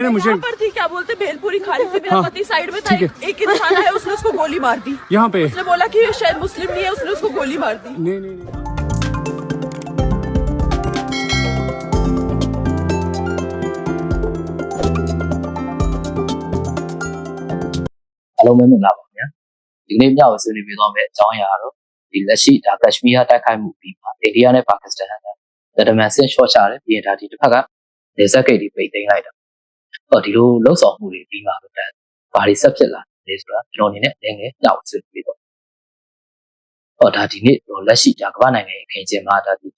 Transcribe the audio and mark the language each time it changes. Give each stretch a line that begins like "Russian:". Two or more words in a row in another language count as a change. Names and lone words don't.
Hindi: हैं मुझे यहाँ पर थी क्या बोलते भेलपुरी खा रही थी मेरा पति साइड में था एक इंसान आया उसने उसको गोली मार दी यहाँ पे उसने बोला कि ये शायद मुस्लिम नहीं है उसने उसको गोली मार दी नहीं
Burmese: Hello မင်္ဂလာပါခင်ဗျာဒီနေ့ညဝဆွေးနွေးပြသွားမယ့်အကြောင်းအရာကတော့ဒီလက်ရှိဒါကက်ရှမီးယားတိုက် ခိုက်မှုပြီးပါအိန္ဒိယနဲ့ပါကစ္စတန်ကတမန်ဆင့်ရှော့ချတယ်ပြီးရင်ဒါဒီတစ်ဖက်ကနေဆက်ဂိတ်တွေပိတ်သိမ်းလိုက်တာဟောဒီလိုလှုပ်ဆောင်မှုတွေပြီးမှတော့ဘာတွေဆက်ဖြစ်လာလဲဆိုတာကျွန်တော်အနေနဲ့လည်းငယ်ညဝဆွေးနွေးပြတော့ဟောဒါဒီနေ့လက်ရှိဒါကမ္ဘာနိုင်ငံရဲ့အခင်းကျင်းမှာဒါဒီ